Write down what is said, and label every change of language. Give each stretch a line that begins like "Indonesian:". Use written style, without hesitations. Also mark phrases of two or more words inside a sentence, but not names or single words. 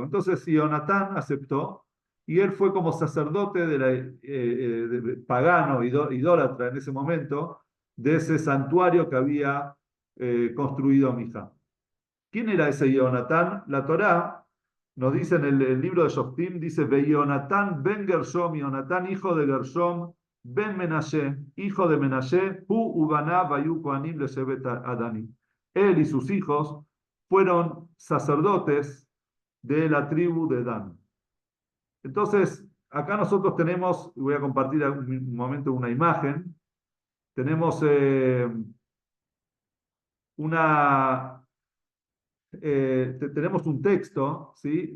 Spanish: Entonces Jonatán aceptó y él fue como sacerdote pagano, idólatra en ese momento, de ese santuario que había construido Mija. ¿Quién era ese Jonatán? La Torá nos dice en el libro de Shoftim, dice, Jonatán ben Gershom, Jonatán hijo de Gershom, ben Menashe, hijo de Menashe,
Hebrew: הוא ובניו היו כהנים לשבט הדני.
Spanish: Él y sus hijos fueron sacerdotes de la tribu de Dan. Entonces, acá nosotros tenemos, voy a compartir un momento una imagen, tenemos tenemos un texto, ¿sí?